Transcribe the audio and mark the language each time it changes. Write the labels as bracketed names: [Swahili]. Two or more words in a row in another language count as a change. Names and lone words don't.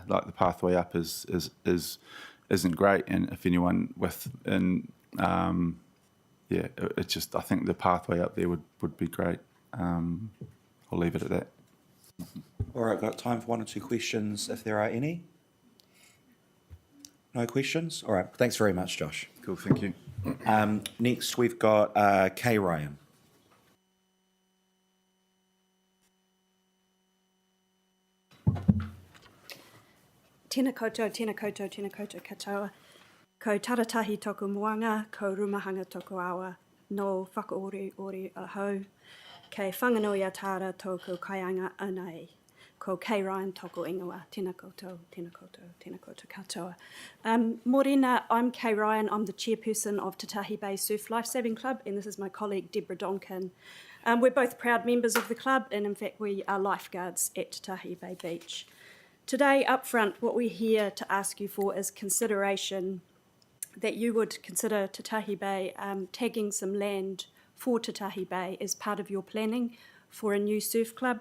[English] Like the pathway up isn't great, and if anyone it's just, I think the pathway up there would be great. I'll leave it at that. All right, got time for one or two questions if there are any. No questions? All right, thanks very much, Josh. Cool, thank you. Next, we've got Kay Ryan. [Māori] Tēnā koutou, tēnā koutou, tēnā koutou katoa. Ko taratahi tōku moanga, ko rumahanga tōku awa, no whakaori ori ahau. Kei whanganui atara tōku kaianga anai. Ko Kay Ryan tōku ingoa. Tēnā koutou, tēnā koutou, tēnā koutou katoa. Morena, [English] I'm Kay Ryan. I'm the chairperson of Tatahi Bay Surf Lifesaving Club, and this is my colleague Deborah Donkin. We're both proud members of the club, and in fact we are lifeguards at Tatahi Bay Beach. Today, up front, what we're here to ask you for is consideration that you would consider Tatahi Bay tagging some land for Tatahi Bay as part of your planning for a new surf club.